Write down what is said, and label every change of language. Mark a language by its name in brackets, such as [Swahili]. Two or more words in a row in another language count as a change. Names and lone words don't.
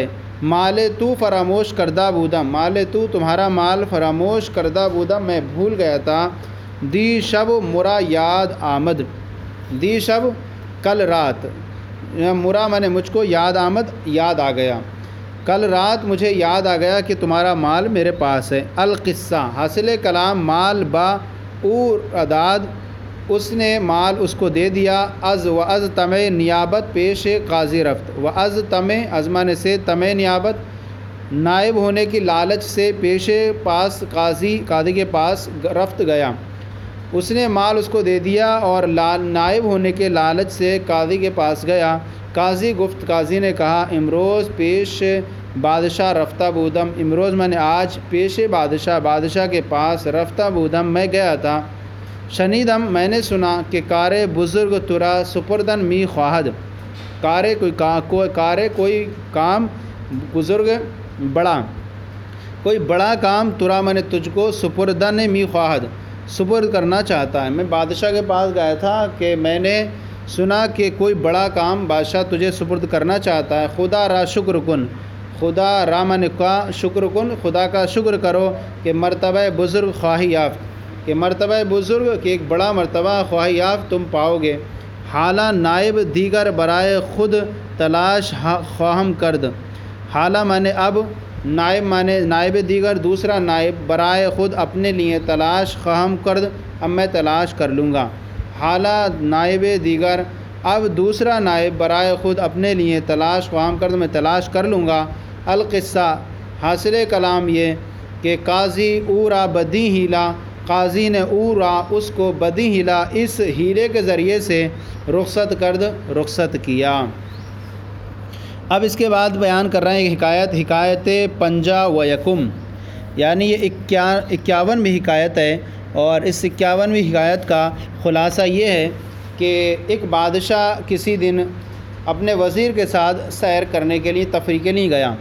[Persian] مال تو فراموش کردہ بودم، مال تو [Urdu] تمہارا مال [Persian] فراموش کردہ بودم [Urdu] میں بھول گیا تھا۔ [Persian] دی شب مرا یاد آمد، دی شب [Urdu] کل رات، مرا مانے مجھ کو، [Persian] یاد آمد [Urdu] یاد آ گیا، کل رات مجھے یاد آ گیا کہ تمہارا مال میرے پاس ہے۔ [Persian] القصہ حاصل کلام مال با او اداد، [Urdu] اس نے مال اس کو دے دیا۔ [Persian] از تمہ نیابت پیش قاضی رفت، و از تمہ [Urdu] ازمانے سے، [Persian] تمہ نیابت [Urdu] نائب ہونے کی لالچ سے، پیش پاس قاضی کے پاس رفت گیا، اس نے مال اس کو دے دیا اور نائب ہونے کے لالچ سے قاضی کے پاس گیا۔ [Persian] قاضی گفت، [Urdu] قاضی نے کہا [Persian] امروز پیش بادشاہ رفتہ بودم، [Urdu] امروز میں نے آج [Persian] پیش بادشاہ [Urdu] کے پاس [Persian] رفتہ بودم [Urdu] میں گیا تھا۔ شنیدم میں نے سنا کہ [Persian] کار بزرگ ترا سپردن می خواہد، [Urdu] کار کوئی کام بزرگ بڑا، کوئی بڑا کام ترا میں نے تجھ کو [Persian] سپردن می خواہد [Urdu] سپرد کرنا چاہتا ہے۔ میں بادشاہ کے پاس گیا تھا کہ میں نے سنا کہ کوئی بڑا کام بادشاہ تجھے سپرد کرنا چاہتا ہے۔ [Persian] خدا را شکر کن، خدا را [Urdu] من کا شکر کن، خدا کا شکر کرو کہ [Persian] مرتبہ بزرگ خواہی یافت، [Urdu] کہ [Persian] مرتبہ بزرگ [Urdu] کہ ایک بڑا مرتبہ [Persian] خواہی یافت [Urdu] تم پاؤ گے۔ [Persian] حالہ نائب دیگر برائے خود تلاش خواہم کرد، حالہ [Urdu] مانے اب، [Persian] نائب مانے نائب دیگر [Urdu] دوسرا نائب، [Persian] برائے خود [Urdu] اپنے لیے، [Persian] تلاش خواہم کرد [Urdu] اب میں تلاش کر لوں گا۔ [Persian] حالہ نائب دیگر [Urdu] اب دوسرا نائب، [Persian] برائے خود [Urdu] اپنے لیے، [Persian] تلاش خواہم کرد [Urdu] میں تلاش کر لوں گا۔ القصہ حاصل کلام یہ کہ قاضی [Persian] او را بدی ہیلا، [Urdu] قاضی نے [Persian] او را [Urdu] اس کو [Persian] بدی ہیلا، [Urdu] اس ہیلے کے ذریعے سے رخصت کیا۔ اب اس کے بعد بیان کر رہے ہیں حکایت 55 یعنی یہ 51ویں حکایت ہے، اور اس 51ویں حکایت کا خلاصہ یہ ہے کہ ایک بادشاہ کسی دن اپنے وزیر کے ساتھ سیر کرنے کے لیے، تفریح کے لیے گیا۔